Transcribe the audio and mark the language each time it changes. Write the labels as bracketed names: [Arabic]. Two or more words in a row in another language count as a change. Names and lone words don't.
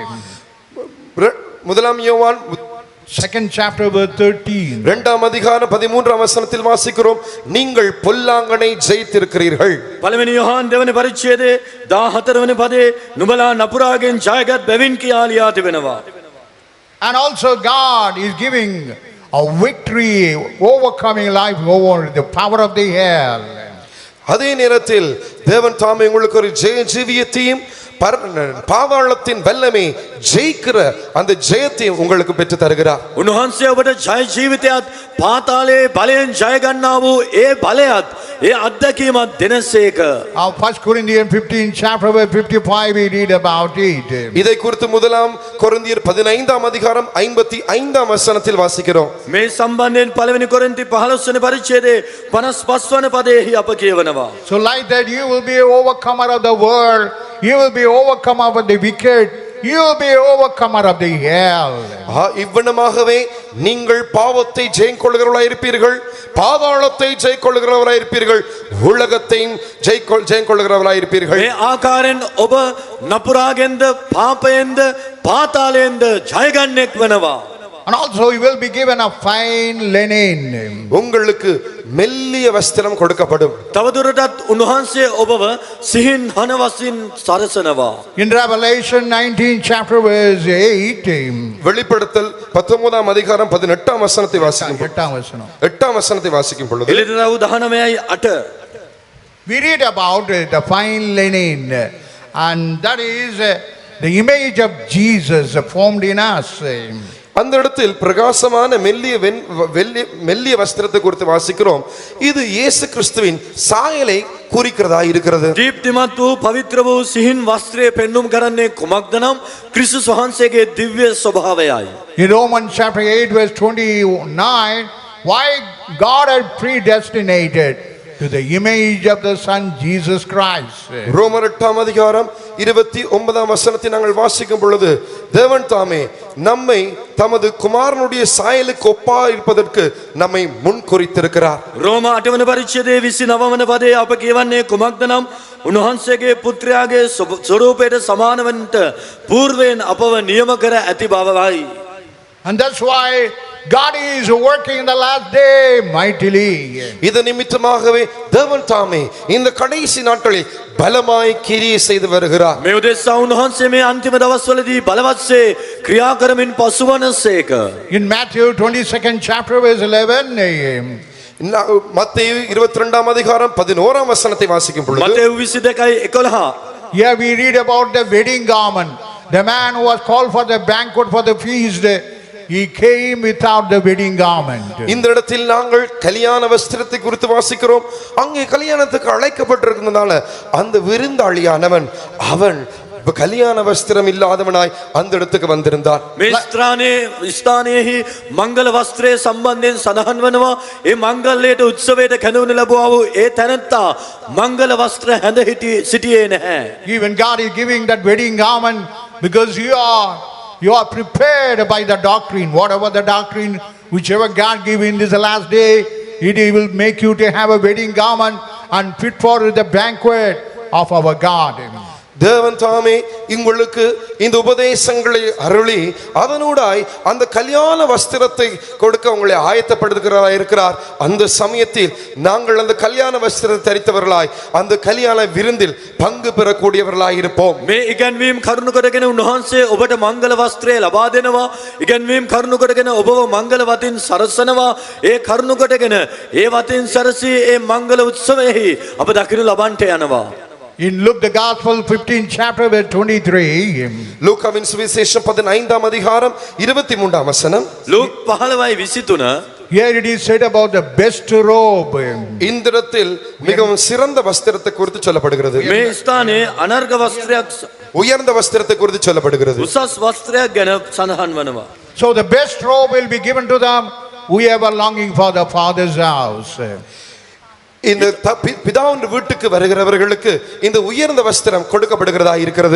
[Tamil] முதலாம் யோவான் [English] 2nd chapter verse 13. [Tamil] 2ஆம் அதிகாரம் 13ஆம் வசனத்தில் வாசிக்கிறோம், நீங்கள் பொல்லாங்கனை ஜெயித்திருக்கிறீர்கள். [Sinhala] පළවෙනි යොහන් දෙවනි පරිච්ඡේදයේ 14 වෙනි පදයේ නුඹලා නපුරාගෙන් ජයගත් බැවින් කියා ලියා තිබෙනවා. [English] And also God is giving a victory, overcoming life over the power of the hell. [Tamil] அதே நேரத்தில் தேவன் தாமே உங்களுக்கு ஒரு ஜெய ஜீவியத்தையும் பாதாளத்தின் வல்லமை ஜெயிக்கிற அந்த ஜெயத்தையும் உங்களுக்கு பெற்று தருகிறார். [Sinhala] උන්වහන්සේ ඔබට ජය ජීවිතයත් පාතාලයේ බලයෙන් ජය ගන්නා වූ ඒ බලයත් ඒ අත්දැකීමත් දෙනසේක. [English] 1 Corinthians 15 chapter verse 55 we read about it. [Tamil] இதை குறித்து முதலாம் கொரிந்தியர் 15ஆம் அதிகாரம் 55ஆம் வசனத்தில் வாசிக்கிறோம். [Sinhala] මේ සම්බන්ධයෙන් පළවෙනි කොරින්ති 15 වෙනි පරිච්ඡේදයේ 55 වන පදයේ අප කියවනවා. [English] So like that you will be overcomer of the world, you will be overcomer of the wicked, you will be overcomer of the hell. [Tamil] இவ்வண்ணமாகவே நீங்கள் பாவத்தை ஜெயங்கொள்கிறவர்களாய் இருப்பீர்கள், பாதாளத்தை ஜெயங்கொள்கிறவர்களாய் இருப்பீர்கள், உலகத்தையும் ஜெயங்கொள்கிறவர்களாய் இருப்பீர்கள். [Sinhala] මේ ආකාරයෙන් ඔබ නපුරාගෙන්ද පාපයෙන්ද පාතාලයෙන්ද ජයගන්නෙක් වෙනවා. [English] And also you will be given a fine linen. [Tamil] உங்களுக்கு மெல்லிய வஸ்திரம் கொடுக்கப்படும். [Sinhala] තවදුරටත් උන්වහන්සේ ඔබව සිහින් හනවසින් සරසනවා. [English] In Revelation 19 chapter verse 8, [Tamil] வெளிப்படுத்தல் 19ஆம் அதிகாரம் 18ஆம் வசனத்தை வாசிக்கும் 8ஆம் வசனம். 8ஆம் வசனத்தை வாசிக்கும் பொழுது [Sinhala] එළිදරව් 19යි 8 [English] we read about the fine linen, and that is the image of Jesus formed in us. [Tamil] அந்த இடத்தில் பிரகாசமான மெல்லிய வஸ்திரத்தை குறித்து வாசிக்கிறோம். இது இயேசு கிறிஸ்துவின் சாயலை குறிக்கிறதா இருக்கிறது. [Sinhala] දීප්තිමත් වූ පවිත්‍ර වූ සිහින් වස්ත්‍රය පෙන්눔 කරන්නේ කුමක්ද නම් ක්‍රිස්තුස් වහන්සේගේ දිව්‍ය ස්වභාවයයි. [English] In Romans chapter 8 verse 29, why God had predestinated to the image of the Son Jesus Christ. [Tamil] ரோமர் 8ஆம் அதிகாரம் 29ஆம் வசனத்தை நாங்கள் வாசிக்கும் பொழுது தேவன் தாமே நம்மை தமது குமாரனுடைய சாயலுக்கு ஒப்பா இருப்பதற்கு நம்மை முன்குறித்திருக்கிறார். [Sinhala] රෝම 8 වන පරිච්ඡේදයේ 29 වන පදයේ අප කියවන්නේ කුමක්ද නම් උන්වහන්සේගේ පුත්‍රයාගේ ස්වරූපයට සමාන වන්නට పూర్වයෙන් අපව නියම කර ඇති බවයි. [English] And that's why God is working in the last day mightily. [Tamil] இதன் நிமித்தமாகவே தேவன் தாமே இந்த கடைசி நாட்களில் பலமாய் கிரியை செய்து வருகிறார். [Sinhala] මේ උදෙසා උන්වහන්සේ මේ අන්තිම දවස්වලදී බලවත්සේ ක්‍රියා කරමින් පසුවනසේක. [English] In Matthew 22nd chapter verse 11, [Tamil] மத்தேயு 22ஆம் அதிகாரம் 11ஆம் வசனத்தை வாசிக்கும் பொழுது [Sinhala] මතෙව් 22:11 [English] here we read about the wedding garment. The man who was called for the banquet for the feast, he came without the wedding garment. [Tamil] இந்த இடத்தில் நாங்கள் கல்யாண வஸ்திரத்தை குறித்து வாசிக்கிறோம். அங்கே கல்யாணத்துக்கு அழைக்கப்பட்டிருக்கிறதால அந்த விருந்தாளியானவன் அவன் கல்யாண வஸ்திரம் இல்லாதவனாய் அந்த இடத்துக்கு வந்திருந்தான். [Sinhala] මේ ස්ථානයේහි මංගල වස්ත්‍රයේ සම්බන්ධයෙන් සඳහන් වෙනවා. ඒ මංගල්‍යයට උත්සවයට කැඳවනු ලැබුවා වූ ඒ තැනැත්තා මංගල වස්ත්‍ර හැඳ සිටියේ නැහැ. [English] Even God is giving that wedding garment because you are prepared by the doctrine, whatever the doctrine, whichever God gives in this last day, it will make you to have a wedding garment and fit for the banquet of our God. [Tamil] தேவன் தாமே உங்களுக்கு இந்த உபதேசங்களை அருளி அதனூடாய் அந்த கல்யாண வஸ்திரத்தை கொடுக்க உங்களை ஆயத்தப்படுத்துகிறவராய் இருக்கிறார். அந்த சமயத்தில் நாங்கள் அந்த கல்யாண வஸ்திரத்தை தரித்தவர்களாய் அந்த கல்யாண விருந்தில் பங்கு பெறக்கூடியவர்களாய் இருப்போம். [Sinhala] මේ ඉගැන්වීම් කරුණු කොටගෙන උන්වහන්සේ ඔබට මංගල වස්ත්‍රය ලබා දෙනවා. ඉගැන්වීම් කරුණු කොටගෙන ඔබව මංගල වතින් සරසනවා. ඒ කරුණු කොටගෙන ඒ වතින් සරසී ඒ මංගල උත්සවයේහි අප දකිනු ලබන්නට යනවා. [English] In Luke the Gospel 15th chapter verse 23, [Tamil] லூக்காவின் சுவிசேஷம் 15ஆம் அதிகாரம் 23ஆம் வசனம். [Sinhala] ලූක් 15:23 [English] here it is said about the best robe. [Tamil] இந்த இடத்தில் மிகவும் சிறந்த வஸ்திரத்தை குறித்து சொல்லப்படுகிறது. [Sinhala] මේ ස්ථානයේ අනර්ග වස්ත්‍රයක් [Tamil] உயர்ந்த வஸ்திரத்தை குறித்து சொல்லப்படுகிறது. [Sinhala] උසස් වස්ත්‍රයක් ගැන සඳහන් වනවා. [English] So the best robe will be given to them who ever longing for the Father's house. [Tamil] இந்த பிதாவின் வீட்டுக்கு வருகிறவர்களுக்கு இந்த உயர்ந்த வஸ்திரம் கொடுக்கப்படுகிறதா இருக்கிறது.